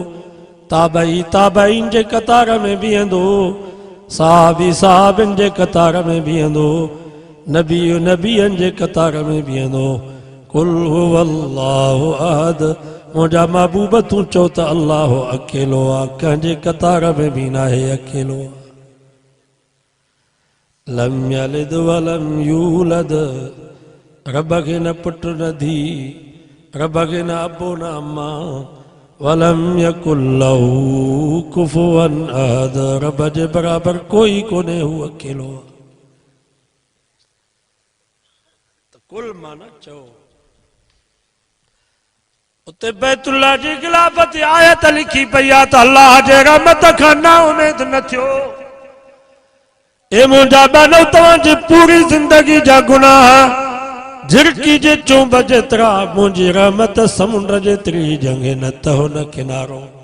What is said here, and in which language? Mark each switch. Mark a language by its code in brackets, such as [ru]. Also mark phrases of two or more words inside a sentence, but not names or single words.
[sd] ताबईन जे कतार में बीहंदो साहबिन जे कतार में बीहंदो नबियनि जे कतार में बीहंदो [ar] قل هو الله أحد [sd] मुंहिंजा महबूब तूं चओ त अल्लाह अकेलो आहे कंहिंजे कतार में बि न आहे अकेलो आहे [ar] لم يلد ولم يولد [sd] रब खे न पुट न धी रब खे न अबो न अम्मा [ar] ولم يكن له كفوا أحد [sd] रब जे बराबर कोई कोन्हे हू अकेलो आहे त कुल माना चओ उते बैतुल्लाह जी गिलाफत आयत लिखी पई आहे त अल्लाह जे रहमत खां ना उमेद न थियो ए मुंहिंजा ॿानो तव्हांजी पूरी ज़िंदगी जा गुनाह झिरकी जे चुंब जेतिरा मुंहिंजी रहमत समुंड जेतिरी जंगे न त हुन किनारो